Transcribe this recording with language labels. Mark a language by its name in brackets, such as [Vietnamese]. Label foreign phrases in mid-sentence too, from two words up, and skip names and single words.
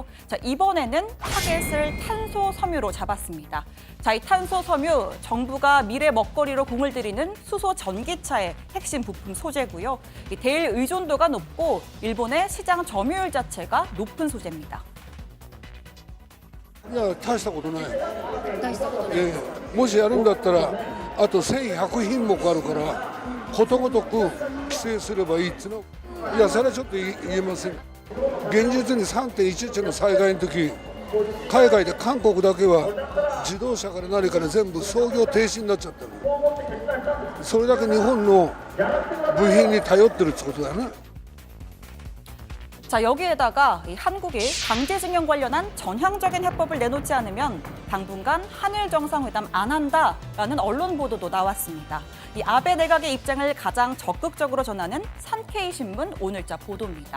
[Korean] 자, 이번에는 타겟을 탄소 섬유로 잡았습니다. 자, 이 탄소 섬유 정부가 미래 먹거리로 공을 들이는 수소 전기차의 핵심 부품 소재고요. 이 대일 의존도가 높고 일본의 시장 점유율 자체가 높은 소재입니다. [Japanese] いや大したことないもしやるんだったらあと1100品目あるからことごとく規制すればいいっていうのいやそれはちょっと言えません現実に 3.11 の災害の時海外で韓国だけは自動車から何から全部操業停止になっちゃったのそれだけ日本の部品に頼ってるってことだよね [Korean] 자, 여기에다가 한국이 강제징용 관련한 전향적인 해법을 내놓지 않으면 당분간 한일 정상회담 안 한다라는 언론 보도도 나왔습니다. 이 아베 내각의 입장을 가장 적극적으로 전하는 산케이 신문 오늘자 보도입니다.